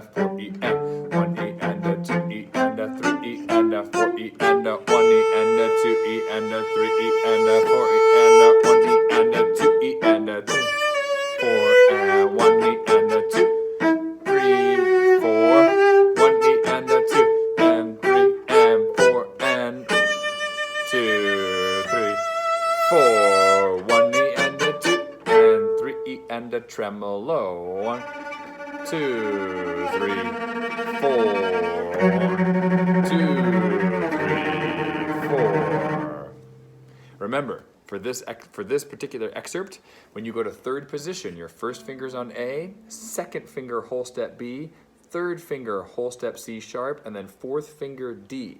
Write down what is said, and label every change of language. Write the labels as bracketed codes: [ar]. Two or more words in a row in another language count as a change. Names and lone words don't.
[en] 4 E and 1 E and 2 E and 3 E and 4 E and 1 E and 2 E and 3 E and 4 E and 1 E and 2 E and 3 4 and 1 E and 2 3 4 1 E and 2 and 3 and 4 and 2 3 4 1 E and 2 and 3 E and a tremolo 1 2 3 4 2 3 4. Remember, for this particular excerpt, when you go to third position, your first finger's on A, second finger whole step B, third finger whole step C sharp, and then fourth finger D.